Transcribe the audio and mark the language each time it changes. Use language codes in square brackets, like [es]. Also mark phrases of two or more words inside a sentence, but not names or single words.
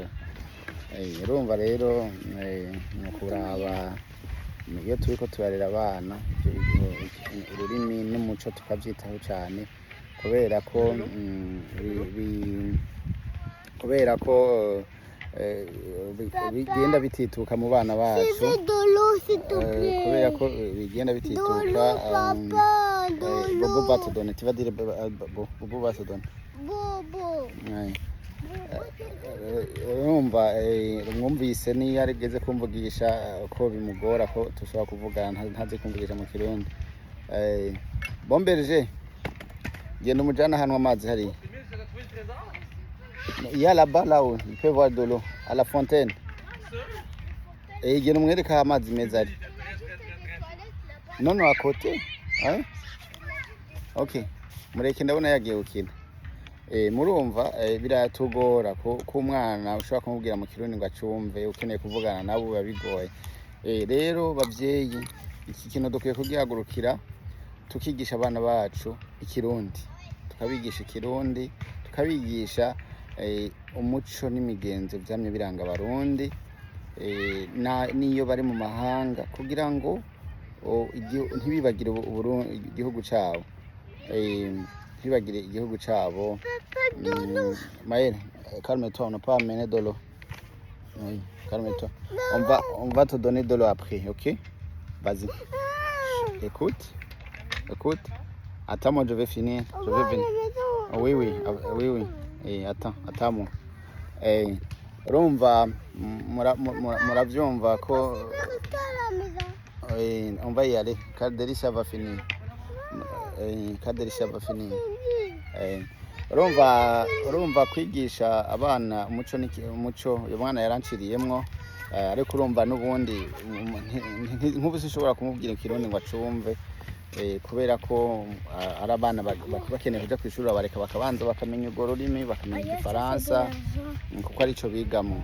[rn] Urumva rero ni kuraba iyo turiko turarera abana ururimi n'umuco tukavyitaho cane kubera ko bigenda bitituka mu bana bacu, kubera ko bigenda bitituka. [fr] Bobo va te donner, tu vas dire Bobo va te donner. [rn] Urumva mwumvise niyo arigeze kumvugisha ko bimugora ko tushobora kuvugana ntazi kumvugisha mu Kirundi. [fr] Bon berger, [rn] genda umujana ahantu amazi hariya. [fr] Il y a là-bas, là-haut, il peut voir de l'eau, à la fontaine. [rn] Genda umwereka amazi meza ari. [fr] Non, à côté. Hein? Ok. [rn] Mureke ndabona yagiye gukina. Murumva biratugora ko umwana ushobora kumubwira mu Kirundi ngo acumve, ukeneye kuvugana nabo biba bigoye. Rero bavyeyi, iki kintu dukwiye kugihagurukira tukigisha abana bacu Ikirundi, tukabigisha Ikirundi, tukabigisha umuco n'imigenzo vyamye biranga abarundi niyo bari mu mahanga kugira ngo ntibibagire igihugu cabo, ntibibagire igihugu cabo. [fr] Maël, calme-toi, on n'a pas amené de l'eau. Oui, calme-toi. On va te donner de l'eau après, ok? Vas-y. Écoute. Attends, moi je vais finir. Je vais venir. Oui. Attends moi. [rn] Urumva muravyumva ko [fr] on va y aller. Kaderisha va finir. [rn] Urumva kwigisha abana umuco uyu mwana yaranciriyemwo, ariko urumva n'ubundi nk'ubu sinshobora kumubwira Ikirundi ngo acumve, kubera ko ari abana bakeneye kuja kw'ishuri bareka bakabanza bakamenya urwo rurimi, bakamenya Igifaransa kuko arico bigamwo.